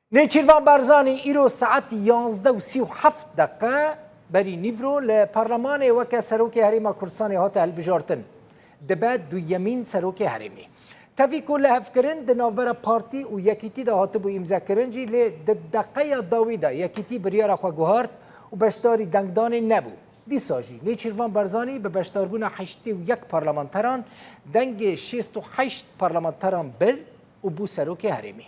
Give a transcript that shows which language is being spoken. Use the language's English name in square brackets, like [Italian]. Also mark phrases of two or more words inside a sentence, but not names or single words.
[Kurdish] نێچیروان بارزانی ئیرۆ سەعەت 11:37 بەری نیڤرۆ لە پەرلەمانێ وەکە سەرۆکی هەرێما کوردستانی هاتە هەڵبژاردن دەبێت دوویەمین سەرۆکی هەرێمی. تەڤیک و لە هەفکردن di navbera partî û yekîtî de hatibû îmzekirin jî lê di deqeya dawî de yekîtî biryara xwe guhart û beşdarî dengdanê nebû. Dîsa jî Nêçîrvan Barzanî bi beşdarbûna 81 parlamenteran dengê 68 parlamenteran bir û bû serokê herêmî.